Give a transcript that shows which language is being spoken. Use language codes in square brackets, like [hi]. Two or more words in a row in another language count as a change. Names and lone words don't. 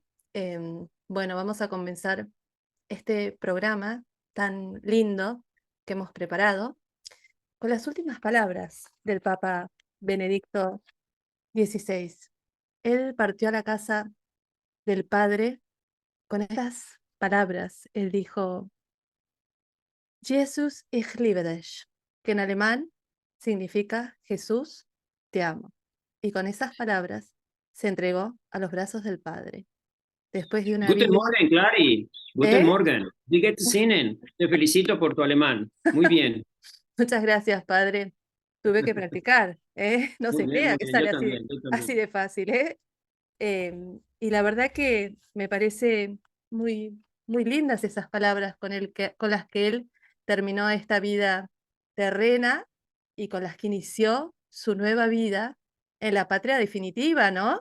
[es] Bueno, vamos a comenzar este programa tan lindo que hemos preparado con las últimas palabras del Papa Benedicto XVI. Él partió a la casa del Padre con estas palabras. Él dijo: [de] Jesus, ich liebe dich, [es] que en alemán significa Jesús, te amo. Y con esas palabras se entregó a los brazos del Padre. Después de una [de] Guten [es] vida, [de] Morgen, Clary. Guten [es] ¿eh? [de] Morgen. Wie geht es Ihnen? [es] Te felicito por tu alemán. Muy bien. Muchas gracias, Padre. Tuve que practicar, ¿eh? No se crea Muy que bien. Yo sale también, yo así también. de fácil, ¿eh? Y la verdad que me parece muy, muy lindas esas palabras con las que él terminó esta vida terrena y con las que inició su nueva vida en la patria definitiva, ¿no?